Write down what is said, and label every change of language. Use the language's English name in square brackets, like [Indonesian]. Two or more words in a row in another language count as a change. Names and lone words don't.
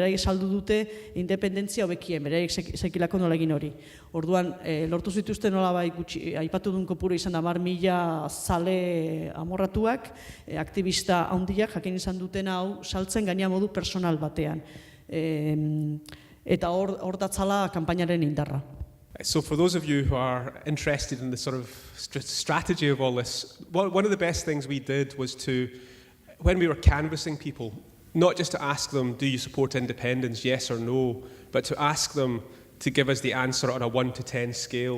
[Basque] Beraiek saldu dute independentzia hobekien, beraiek zekilako nola egin hori. Orduan, lortu zituzten nolabait gutxi, aipatu duen kopuru izan da 10.000 zale amorratuak, aktivista handiak jakin izan duten hau saltzen gaina modu personal batean. Eta hor datzala kanpainaren indarra. [English] So for those of you who are interested in the sort of strategy of all this, one of the best things we did was to, when we were canvassing people, not just to ask them, do you support independence, yes or no, but to ask them to give us the answer on a 1 to 10 scale.